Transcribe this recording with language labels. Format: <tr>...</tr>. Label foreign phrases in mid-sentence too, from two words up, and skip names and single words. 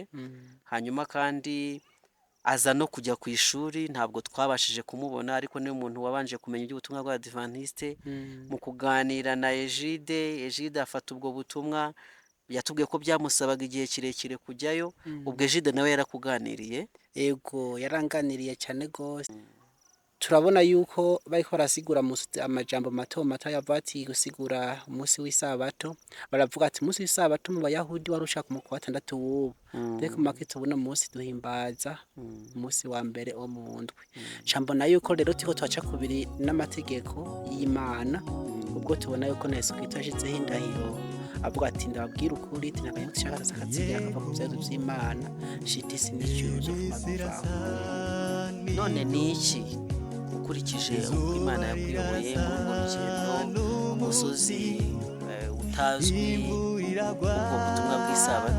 <rw>Hanyuma kandi aza no kujya ku ishuri, ntabwo twabashije kumubona, ariko niwe muntu wabanje kumenya iby'ubutumwa bw'Abadiventiste. Mu kuganira na Egide afata ubwo butumwa, yatubwiye ko byamusabaga igihe kirekire kujyayo. Ubwo Egide nawe yarakuganiriye? yego yaranganiriye cyane gose.</rw> <rn>Turabona yuko bariko barasigura amajambo mato mato yavuga ati gusigura umunsi w'isabato, baravuga ati umunsi w'isabato mu Bayahudi wari ushaka mu kwa gatandatu w'ubu, ariko mu bakristo buno munsi duhimbaza umunsi wa mbere wo mu ndwi. Mbona yuko rero turiko turaca kubiri n'amategeko y'Imana, ubwo tubona yuko na Yesu Kristo yashizeho indahiro avuga ati ndababwira ukuri ati ntabwo dushaka akazigira akava ku byazo by'Imana shiti sinicyuzo kumabivaho.</rn> <rw>None ni iki ukurikije uko Imana yakuyoboye muri urwo rugendo, umusozi utazwi, ubwo butumwa bw'isabato?</rw>